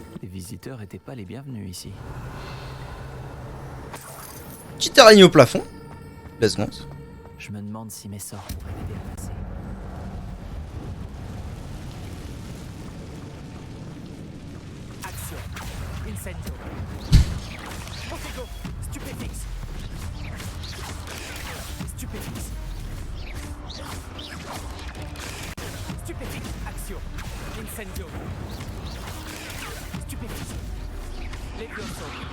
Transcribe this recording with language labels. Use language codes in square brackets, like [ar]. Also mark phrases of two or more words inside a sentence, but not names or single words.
[fr] visiteurs étaient pas les bienvenus ici. Petite araignée au plafond. [en] Let's go. [fr] Je me demande si mes sorts pourraient m'aider à passer. Action. Incendio. Montego. Stupéfix. Stupéfix. Stupéfix. Action. Incendio. Stupéfix. Levioso.